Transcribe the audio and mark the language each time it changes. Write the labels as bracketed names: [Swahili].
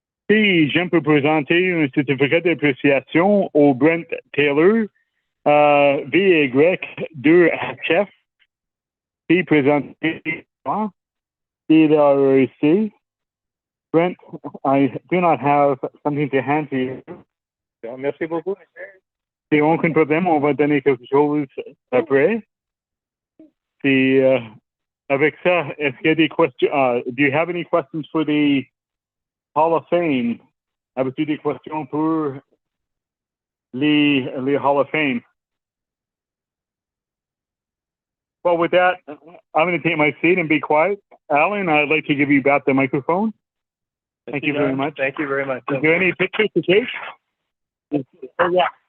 [French] Si je peux présenter un certificat d'appréciation au Brent Taylor, VY2HF, qui présenté RECI. [English] Brent, I do not have something to hand to you. [French] Merci beaucoup. Si aucun problème, on va donner quelque chose après. Si, avec ça, est-ce qu'il y a des questions? [English] Do you have any questions for the Hall of Fame? [French] Avez-vous des questions pour les Hall of Fame? [English] Well, with that, I'm going to take my seat and be quiet. Alan, I'd like to give you back the microphone. Thank you very much. Thank you very much. Is there any pictures to take? Oh, yeah.